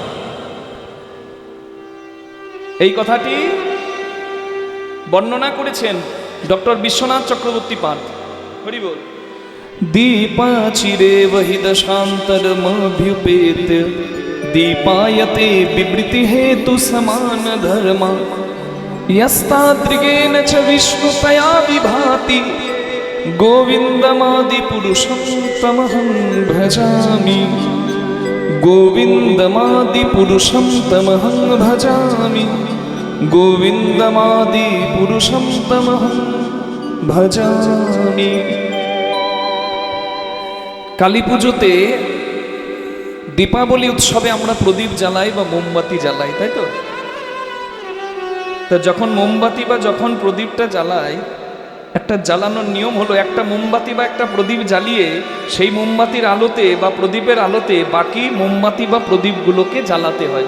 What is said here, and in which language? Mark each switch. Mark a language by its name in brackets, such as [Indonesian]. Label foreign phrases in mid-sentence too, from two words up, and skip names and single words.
[Bangla] এই কথাটি বর্ণনা করেছেন ডক্টর বিশ্বনাথ চক্রবর্তী পাঠ। হরি বল। [Sanskrit] दीपाचिरे वहि दशान्तरमभ्युपेत, दीपायते विवृति हेतु समान धर्म, यस्तादृगेन च विष्णुतया विभाति, गोविन्दमादि पुरुषं तमहं भजामि, गोविन्दमादि पुरुषं तमहं भजामि, गोविन्दमादि पुरुषं तमहं भजामि। [Bangla] কালী পুজোতে দীপাবলি উৎসবে আমরা প্রদীপ জ্বালাই বা মোমবাতি জ্বালাই, তাই তো? তা যখন মোমবাতি বা যখন প্রদীপটা জ্বালাই, একটা জ্বালানোর নিয়ম হলো একটা মোমবাতি বা একটা প্রদীপ জ্বালিয়ে সেই মোমবাতির আলোতে বা প্রদীপের আলোতে বাকি মোমবাতি বা প্রদীপগুলোকে জ্বালাতে হয়।